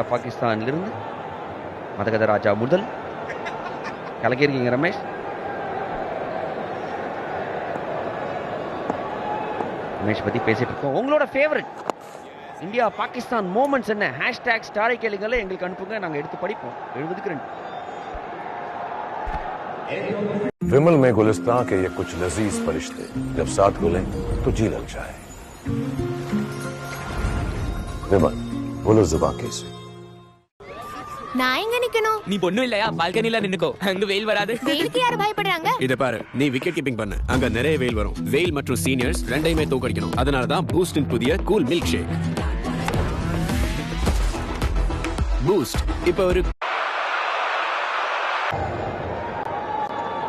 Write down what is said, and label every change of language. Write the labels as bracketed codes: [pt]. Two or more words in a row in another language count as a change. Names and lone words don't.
[ta] பாகிஸ்தான்லேருந்து மதகத ராஜா முதல் கலக்கியிருக்கீங்க ரமேஷ். ரமேஷ் பற்றி பேசிட்டு இருக்கோம். உங்களோட ஃபேவரட் இந்தியா பாகிஸ்தான் மூமெண்ட்ஸ் என்ன? ஹேஷ்டேக் ஸ்டாரை கேளுங்களே எங்களுக்கு அனுப்புங்க, நாங்கள் எடுத்து படிப்போம். 70க்கு 2. [hi] विमल में गुलिस्तां के ये कुछ लजीज फरिश्ते जब साथ गुलें तो जी लग जाए. विमल बोलो जुबान कैसे? [ta] நான் எங்க நிக்கணும்? நீ பொண்ணும் இல்லையா? பால்கனில நின்னுக்கோ, அங்க வெயில் வராது. வெயிலுக்கு யாரு பயப்படுறாங்க? இத பாரு, நீ [en] wicket keeping [ta] பண்ணு, அங்க நிறைய வெயில் வரும். வெயில் மற்றும் சீனியர்ஸ் ரெண்டையுமே தோக்கடிக்கணும். அதனால தான் பூஸ்டின் புதிய [en] cool milk shake. [ta] பூஸ்ட் இப்ப ஒரு